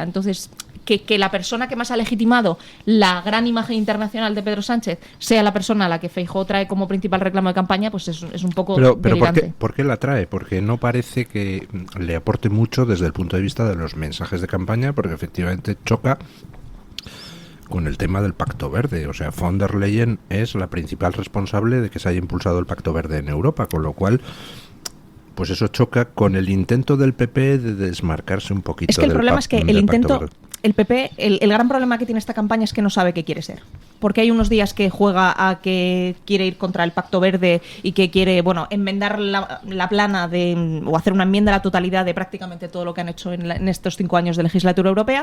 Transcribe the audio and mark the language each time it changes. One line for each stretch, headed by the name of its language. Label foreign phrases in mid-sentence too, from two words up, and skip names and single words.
Spanish: Entonces, que la persona que más ha legitimado la gran imagen internacional de Pedro Sánchez sea la persona a la que Feijóo trae como principal reclamo de campaña, pues es un poco pero delirante. ¿por qué la trae? Porque no parece que le aporte mucho desde el punto de vista de los mensajes de campaña, porque efectivamente choca con el tema del Pacto Verde. O sea, von der Leyen es la principal responsable de que se haya impulsado el Pacto Verde en Europa, con lo cual pues eso choca con el intento del PP de desmarcarse un poquito. Es que el problema es que el intento, Verde. el PP, el gran problema que tiene esta campaña es que no sabe qué quiere ser. Porque hay unos días que juega a que quiere ir contra el Pacto Verde y que quiere, bueno, enmendar la plana o hacer una enmienda a la totalidad de prácticamente todo lo que han hecho en estos 5 años de legislatura europea.